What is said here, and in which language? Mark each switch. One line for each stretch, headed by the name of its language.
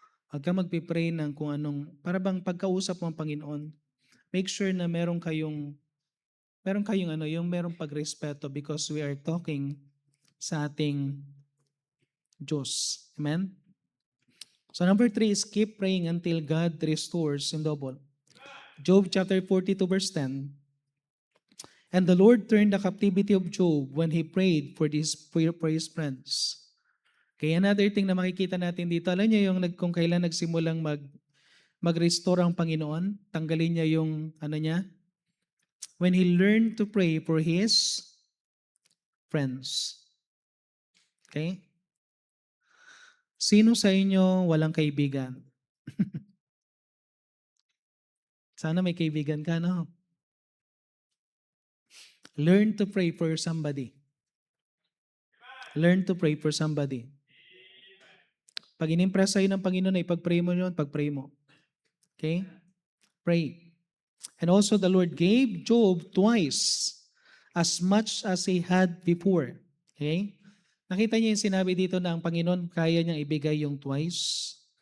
Filipino: Huwag kang magpipray ng kung anong, para bang pagkausap mo ang Panginoon, make sure na meron kayong ano, yung merong pagrespeto
English: because we are talking
Filipino: sa ating Diyos. Amen?
English: So number 3 is keep praying until God restores in double. Job chapter 42 verse 10. And the Lord turned the captivity of Job when he prayed for his friends.
Filipino: Kaya another thing na makikita natin dito, alam niyo yung kung kailan nagsimulang mag-restore ang Panginoon, tanggalin niya yung ano niya,
English: when he learned to pray for his friends.
Filipino: Okay? Sino sa inyo walang kaibigan? Sana may kaibigan ka, no?
English: Learn to pray for somebody. Learn to pray for somebody.
Filipino: Pag inimpress sa'yo ng Panginoon na ipag-pray mo yun, pag-pray mo.
English: Okay? Pray. And also the Lord gave Job twice as much as he had before. Okay?
Filipino: Nakita niyo yung sinabi dito na ang Panginoon kaya niyang ibigay yung twice.